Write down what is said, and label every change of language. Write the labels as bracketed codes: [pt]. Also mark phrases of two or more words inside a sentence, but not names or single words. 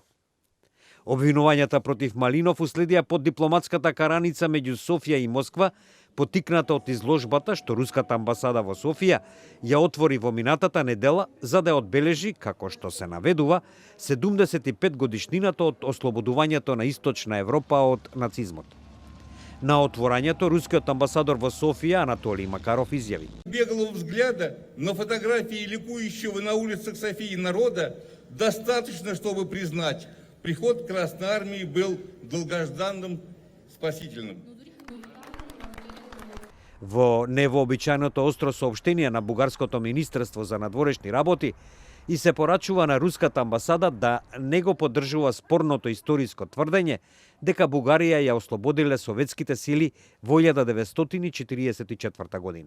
[mk] Обвинувањата против Малинов уследија под дипломатската караница меѓу Софија и Москва, потикната од изложбата што руската амбасада во Софија ја отвори во минатата недела за да ја одбележи, како што се наведува, 75 годишнината од ослободувањето на Источна Европа од нацизмот. На отворањето рускиот амбасадор во Софија Анатолий Макаров изјави: [ru] Беглого взгляда на фотографии ликующего на улицах Софии народа достаточно, чтобы признать, приход Красной Армии был долгожданным, спасительным. [mk] Во невообичајното остро соопштение на Бугарското министерство за надворешни работи и се порачува на руската амбасада да не го поддржува спорното историско тврдење дека Бугарија ја ослободиле советските сили во 1944 година.